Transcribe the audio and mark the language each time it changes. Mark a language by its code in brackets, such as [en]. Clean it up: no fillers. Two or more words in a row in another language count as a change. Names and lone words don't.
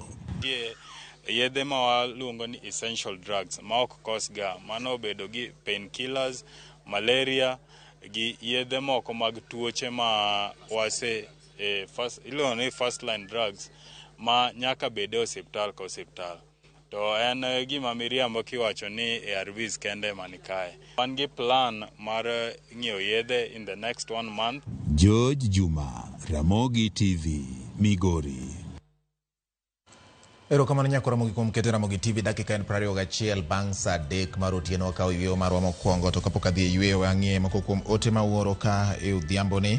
[luo] Yedhe ma waluongo ni [en] essential drugs [luo] ma ok kosga, mano obedo gi painkillers, malaria gi yedhe moko mag tuoche ma wase iluongo ni [en] first line drugs [luo] ma nyaka bede osiptal ka osiptal. To en gima miriambo kiwacho ni ARVs kende manikae. Wan gi plan mar ng'iewo yedhe [en] in the next 1 month. [luo] George Juma, Ramogi TV, Migori. Erokamano nyako Ramogi kuom keto Ramogi TV dakika en 21 bang' saa 3 mar otieno wakawo yweyo marwa mokwongo, to kapok adhi e yweyo ang'e moko kuom ote ma uoro ka e odhiambo ni.